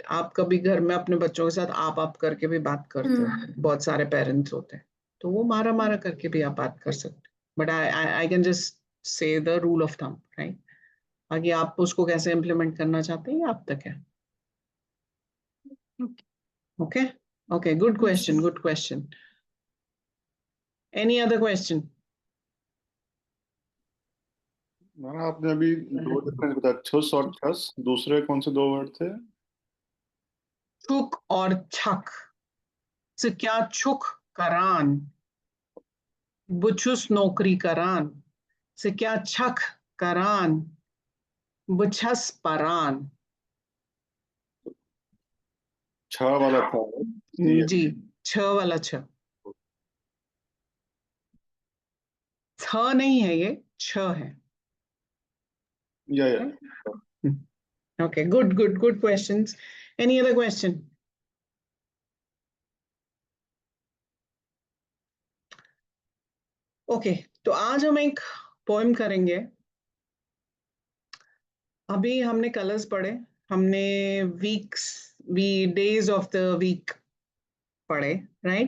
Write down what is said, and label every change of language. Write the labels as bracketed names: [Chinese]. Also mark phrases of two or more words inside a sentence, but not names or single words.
[Hindi] आप कभी घर में अपने बच्चों के साथ आप करके भी बात करते हो. बहुत सारे पेरेंट्स होते हैं तो वो मारा मारा करके भी आप बात कर सकते हो. [English] But I can just say the rule of thumb, right? [Hindi] आगे आप उसको कैसे इम्प्लीमेंट करना चाहते हैं आप तक है. [English] ओके, Okay, good question, good question. Any other question? [Hindi] मैडम आपने अभी दो डिफरेंस बताया, छुस और छस, दूसरे कौन से दो वर्ड थे? [Kashmiri] छुक और छक [Hindi] से क्या [Kashmiri] छुक करान, बुछुस नौकरी करान [Hindi] से क्या [Kashmiri] छक करान, बुछस परान। [Hindi] छ वाला था सी है। जी, छ वाला छ, थ नहीं है, ये छ है। या [English] Okay, good questions. Any other question? [Hindi] Okay, तो आज हम एक पोएम करेंगे। अभी हमने कलर्स पढ़े, हमने [English] days of the week [Hindi] पढ़े, राइट?